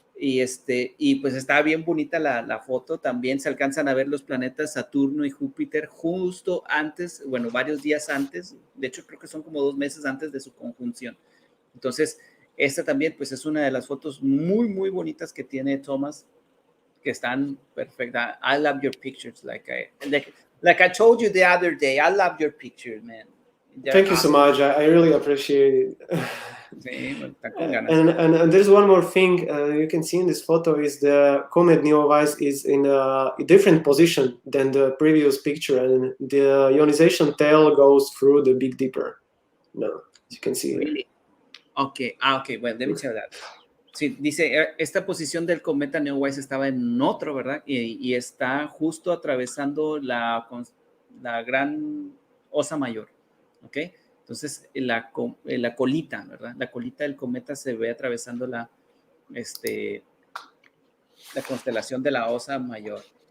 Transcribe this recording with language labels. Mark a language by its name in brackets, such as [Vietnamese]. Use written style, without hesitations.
[Spanish] Y pues está bien bonita la foto. También se alcanzan a ver los planetas Saturno y Júpiter justo antes, bueno, varios días antes. De hecho, creo que son como 2 meses antes de su conjunción. Entonces, esta también, pues es una de las fotos muy, muy bonitas que tiene Tomás, que están perfectas. [English] I love your pictures, like I told you the other day. I love your pictures, man. Thank you so much. I really appreciate it. [Spanish] Sí, [English] and there's one more thing you can see in this photo is the comet Neowise is in a different position than the previous picture, and the ionization tail goes through the Big Dipper. No, as you can see. Really? Okay, well, let me tell that. [Spanish] Sí, dice, esta posición del cometa Neowise estaba en otro, ¿verdad? Y está justo atravesando la gran osa mayor, ¿ok? Entonces, la colita, ¿verdad? La colita del cometa se ve atravesando la constelación de la osa mayor.